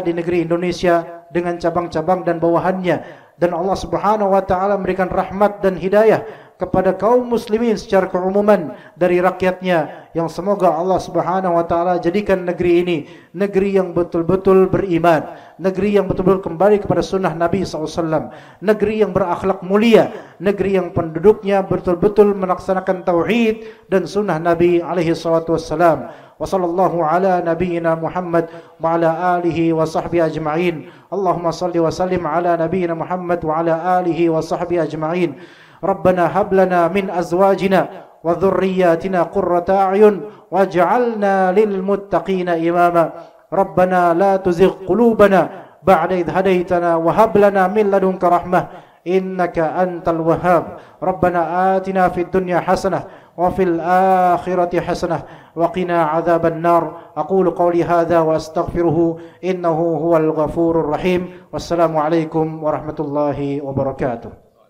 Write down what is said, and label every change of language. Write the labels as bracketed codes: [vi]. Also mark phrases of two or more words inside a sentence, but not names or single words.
[id] di negeri Indonesia dengan cabang-cabang dan bawahannya, dan Allah [ar] سبحانه وتعالى [id] memberikan rahmat dan hidayah kepada kaum muslimin secara keumuman dari rakyatnya, yang semoga Allah [ar] سبحانه وتعالى [id] jadikan negeri ini negeri yang betul-betul beriman, negeri yang betul-betul kembali kepada sunnah Nabi SAW, negeri yang berakhlak mulia, negeri yang penduduknya betul-betul melaksanakan tauhid dan sunnah Nabi [ar] عليه الصلاة والسلام. وصلى الله على نبينا محمد وعلى آله وصحبه أجمعين. اللهم صل وسلم على نبينا محمد وعلى آله وصحبه أجمعين. ربنا هب لنا من أزواجنا وذرياتنا قرة أعين واجعلنا للمتقين إماما. ربنا لا تزغ قلوبنا بعد إذ هديتنا وهب لنا من لدنك رحمة إنك أنت الوهاب. ربنا آتنا في الدنيا حسنة وفي الآخرة حسنة وقنا عذاب النار. أقول قولي هذا وأستغفره إنه هو الغفور الرحيم. والسلام عليكم ورحمة الله وبركاته.